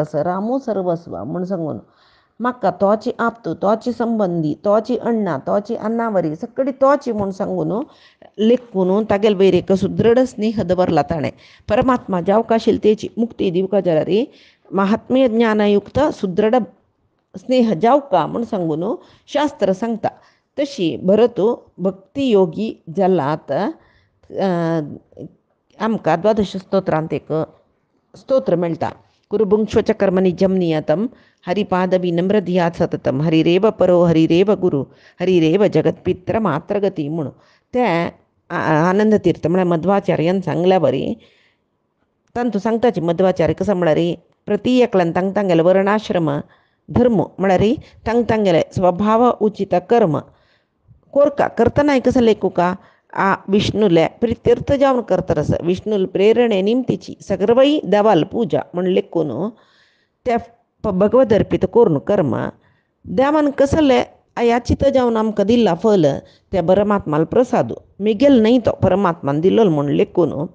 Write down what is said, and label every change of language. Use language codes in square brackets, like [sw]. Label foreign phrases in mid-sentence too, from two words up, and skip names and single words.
[kok] असं रामू सर्वस्व म्हूण सांगून म्हाका तोची आप्त तोची संबंदी तोची अण्णा तोची अन्नावरी सगळी तोची म्हूण सांगून लेखून तागेले वयर एक सुदृढ स्नेह दवरला ताणें परमात्मा जावकाशिलतेची मुक्ती दिवका जाल्यार रे महात्म्य ज्ञानयुक्त सुदृढ स्नेह जावका म्हूण सांगून शास्त्र सांगता तशी भरतू भक्ती योगी जालात आमकां द्वादश स्तोत्रांत एक स्तोत्र मेळटा [sa] कुरुभुङ्क्ष्वच कर्मनिजं नियतं हरिपाद विनम्रधियात् सततं हरिरेव परो हरिरेव गुरु हरिरेव जगत्पित्र मात्रगती [kok] म्हणून ते आनंद तीर्थ म्हळ्यार मध्वाचार्यान सांगल्या बरी तांतू सांगताची मध्वाचार्य कसं म्हळ्यार प्रति एकल्यान तांगेले वर्णाश्रम धर्म म्हळ्यार तांगेले स्वभाव उचित कर्म कोरका करतना कसं लेखुका आ विष्णुले प्रित्यर्थ जावन करतरस विष्णुल प्रेरणे निमतीची सगळवई देवाल पूजा म्हण लेखून त्या भगवत अर्पित करून कर्म देवान कसले याचित जावन आमकां दिला फल त्या परमात्माला प्रसाद मिगेल नाही तो परमात्मान दिलो म्हण लेखून